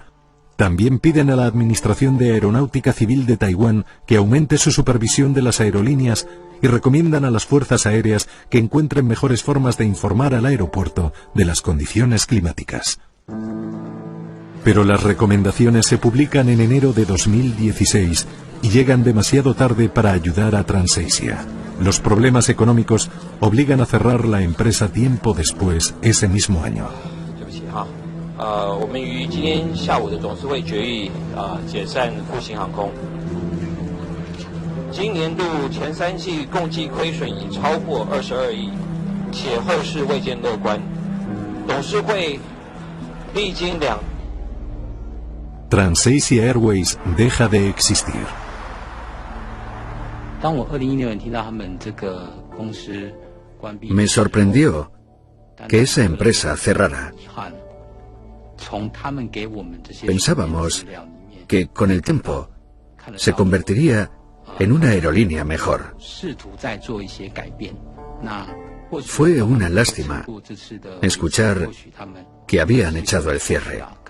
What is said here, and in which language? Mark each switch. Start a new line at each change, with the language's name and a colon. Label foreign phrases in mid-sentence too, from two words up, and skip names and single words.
Spanish: También piden a la Administración de Aeronáutica Civil de Taiwán que aumente su supervisión de las aerolíneas y recomiendan a las fuerzas aéreas que encuentren mejores formas de informar al aeropuerto de las condiciones climáticas. Pero las recomendaciones se publican en enero de 2016 y llegan demasiado tarde para ayudar a Transasia. Los problemas económicos obligan a cerrar la empresa tiempo después, ese mismo año.
Chinese: 我们于今天下午的董事会决议解散复兴航空。今年度前3季共计亏损已超过22亿，且后市未见乐观。董事会历经
Spanish: Transasia Airways deja de existir.
Chinese: 当我2016年听到他们这个公司关闭，
Spanish: Me sorprendió que esa empresa cerrara. Pensábamos que con el tiempo se convertiría en una aerolínea mejor. Fue una lástima escuchar que habían echado el cierre.